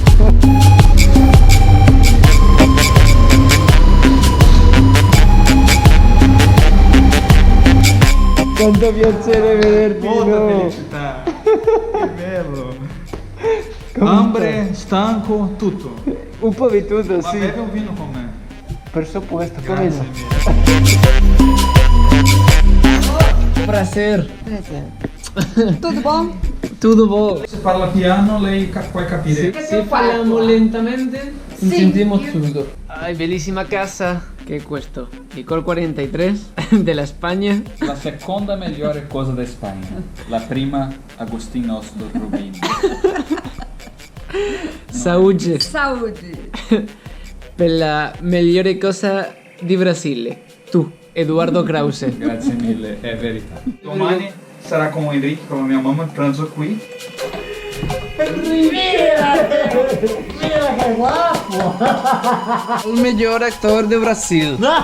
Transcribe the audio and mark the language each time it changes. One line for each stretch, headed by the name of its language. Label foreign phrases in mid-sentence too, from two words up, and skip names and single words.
Italian: Quanto piacere vederti. Molta felicità. Che bello. Hambre, stanco, tutto. Un po' di tutto, Ma sì. bevi un vino con me.
Spanish: Per supuesto,
Italian: Grazie come mille.
Portuguese: Prazer. Tudo bom? Tudo bom.
Italian: Se parla piano, lei puoi capire. Se parliamo lentamente, Sì,
Spanish: sentimos
Italian: io- tutto. Ay, bellissima casa. Che questo? Licor 43 della Spagna. La seconda migliore cosa da Spagna, la prima Agostino Oslo Rubini.
Portuguese: Saúde Saúde.
Italian: per la migliore cosa di Brasile. Tu, Eduardo Krause. Grazie mille, è verità. Domani sarà con Enrique, con la mia mamma, il pranzo qui.
Portuguese: O melhor actor do Brasil.